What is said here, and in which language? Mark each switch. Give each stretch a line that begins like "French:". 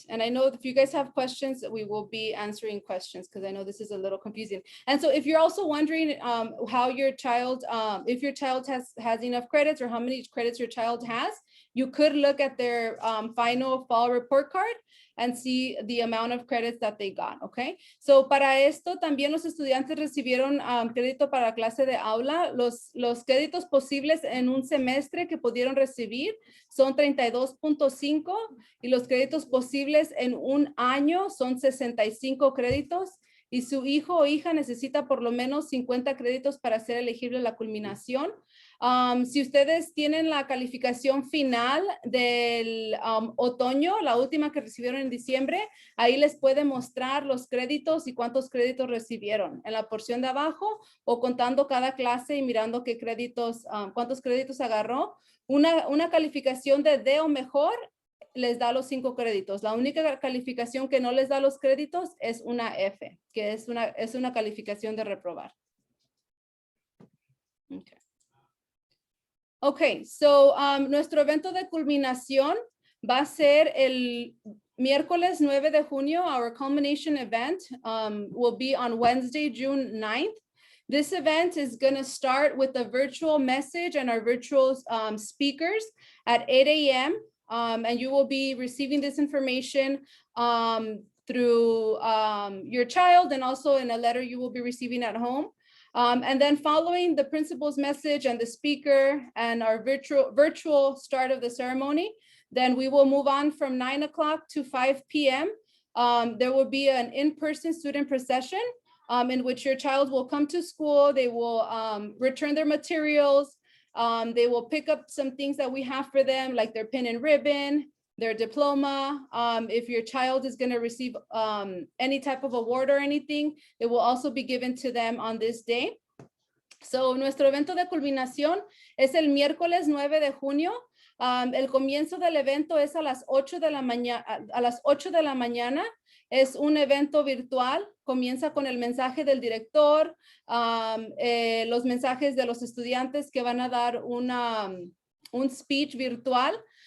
English: And I know if you guys have questions, we will be answering questions because I know this is a little confusing. And so if you're also wondering how your child, if your child has enough credits or how many credits your child has, you could look at their final fall report card and see the amount of credits that they got, okay?
Spanish: So para esto también los estudiantes recibieron crédito para la clase de aula. Los créditos posibles en un semestre que pudieron recibir son 32.5 y los créditos posibles en un año son 65 créditos. Y su hijo o hija necesita por lo menos 50 créditos para ser elegible a la culminación. Si ustedes tienen la calificación final del otoño, la última que recibieron en diciembre, ahí les puede mostrar los créditos y cuántos créditos recibieron en la porción de abajo o contando cada clase y mirando qué créditos, cuántos créditos agarró. Una calificación de D o mejor les da los 5 créditos. La única calificación que no les da los créditos es una F, que es una calificación de reprobar. Okay. Okay, so nuestro evento de culminación va a ser el miércoles 9 de junio.
English: Our culmination event will be on Wednesday, June 9th. This event is going to start with a virtual message and our virtual speakers at 8 a.m. And you will be receiving this information through your child and also in a letter you will be receiving at home. And then following the principal's message and the speaker and our virtual start of the ceremony, then we will move on from 9 o'clock to 5 p.m. There will be an in-person student procession in which your child will come to school. They will return their materials. They will pick up some things that we have for them, like their pin and ribbon, their diploma. If your child is going to receive any type of award or anything, it will also be given to them on this day.
Spanish: So nuestro evento de culminación es el miércoles 9 de junio. El comienzo del evento es a las 8 de la mañana. Es un evento virtual. Comienza con el mensaje del director, los mensajes de los estudiantes que van a dar un speech virtual.